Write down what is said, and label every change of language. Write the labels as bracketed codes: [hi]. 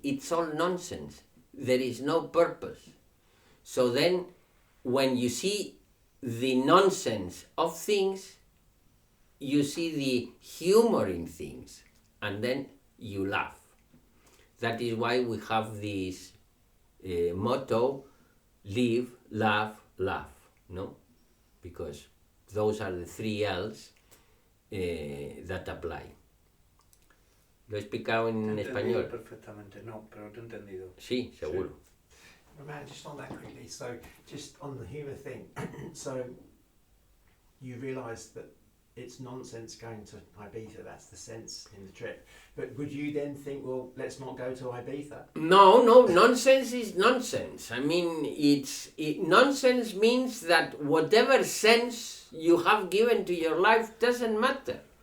[en] It's all nonsense. There is no purpose. So then, when you see the nonsense of things, you see the humor in things, and then you laugh. That is why we have this motto, live, laugh, laugh, no? Because those are the three L's that apply. [es] ¿Lo he explicado en español? Perfectamente, no, pero te he entendido. Sí, seguro. [en] Man, just on that quickly, so just on the humour thing, so you realise that it's nonsense going to Ibiza. That's the sense in the trip. But would you then think, well, let's not go to Ibiza? No, nonsense is nonsense. I mean, nonsense means that whatever sense you have given to your life doesn't matter.